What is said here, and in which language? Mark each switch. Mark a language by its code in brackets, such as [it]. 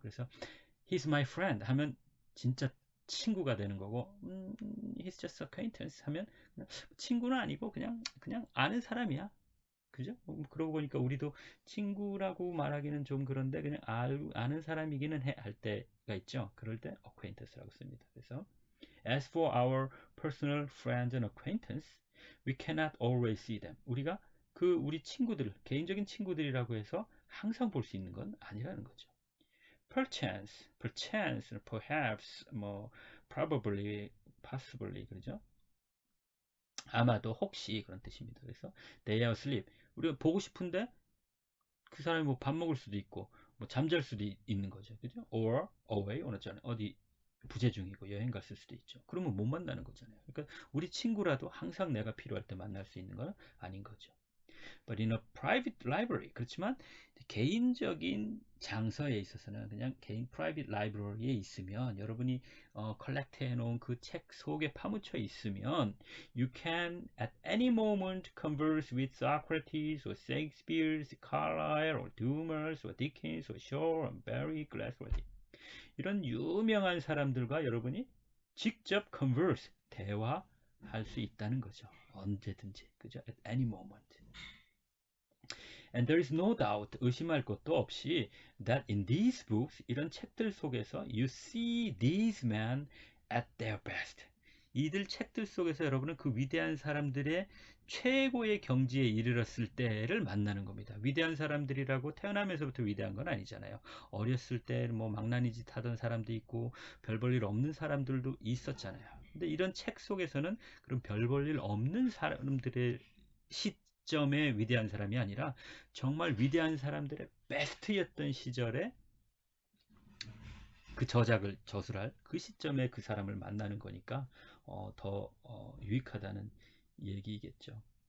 [ko] 그래서 [en] he's my friend [ko] 하면 진짜 친구가 되는 거고, [en] he's just acquaintance [ko] 하면 친구는 아니고 그냥 아는 사람이야. 그죠? 그러고 보니까 우리도 친구라고 말하기는 좀 그런데 그냥 아는 사람이기는 할 때가 있죠. 그럴 때 acquaintance라고 씁니다. [en] 그래서 as for our personal friends and acquaintance, we cannot always see them. [ko] 우리가 우리 친구들, 개인적인 친구들이라고 해서 항상 볼 수 있는 건 아니라는 거죠. [en] perchance, perhaps, 뭐 probably, possibly, [ko] 그러죠? 아마도, 혹시, 그런 뜻입니다. [en] 그래서 they are asleep. [ko] 우리가 보고 싶은데 그 사람이 뭐 밥 먹을 수도 있고 뭐 잠잘 수도 있는 거죠. 그죠? or away, 어디 부재 중이고 여행 갔을 수도 있죠. 그러면 못 만나는 거잖아요. 그러니까 우리 친구라도 항상 내가 필요할 때 만날 수 있는 건 아닌 거죠. [en] But in a private library, [ko] 그렇지만 개인적인 장서에 있어서는, [en] 그냥 개인 private library에 있으면, 여러분이 컬렉트 해놓은 그 책 속에 파묻혀 있으면, you can at any moment converse with Socrates or Shakespeare, Carlyle or Dumas or Dickens or Shaw or Barry Glassworthy, [ko] 이런 유명한 사람들과 여러분이 직접 [en] converse, 대화할 수 있다는 거죠. [ko] 언제든지, 그죠? [en] At any moment. And there is no doubt, [ko] 의심할 것도 없이, [en] that in these books, [ko] 이런 책들 속에서 [en] you see these men at their best. [ko] 이들 책들 속에서 여러분은 그 위대한 사람들의 최고의 경지에 이르렀을 때를 만나는 겁니다. 위대한 사람들이라고 태어나면서부터 위대한 건 아니잖아요. 어렸을 때 뭐 망나니 짓 하던 사람도 있고 별 볼 일 없는 사람들도 있었잖아요. 근데 이런 책 속에서는 그런 별 볼 일 없는 사람들의 시점의 위대한 사람이 아니라 정말 위대한 사람들의 베스트였던 시절에 그 저작을 저술할 그 시점에 그 사람을 만나는 거니까 더 유익하다는 얘기겠죠.